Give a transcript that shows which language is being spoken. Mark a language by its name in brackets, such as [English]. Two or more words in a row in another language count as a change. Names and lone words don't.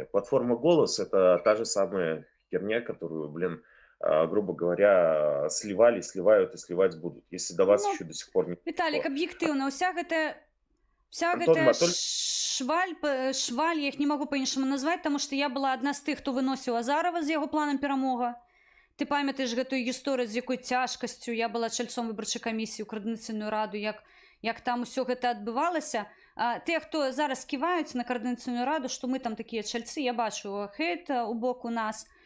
[Russian] Платформа «Голос» — это та же самая херня, которую, грубо говоря, сливали, сливают и сливать будут. Если до вас еще до сих пор не... Виталик, объективно, вся гэта шваль, я их не могу по-іншаму назвать, потому что я была одна [Belarusian] з тых, хто выносіў Азарова з яго планам перамога. Ты памятаеш гэтую гісторыю, з якой цяжкасцю я была чальцом выбарчай камісіі ў коардынацыйную раду, як там усё гэта адбывалася. Тыя, хто зараз ківаюць на коардынацыйную раду, што мы там такія чальцы, я бачу хейт у бок у нас.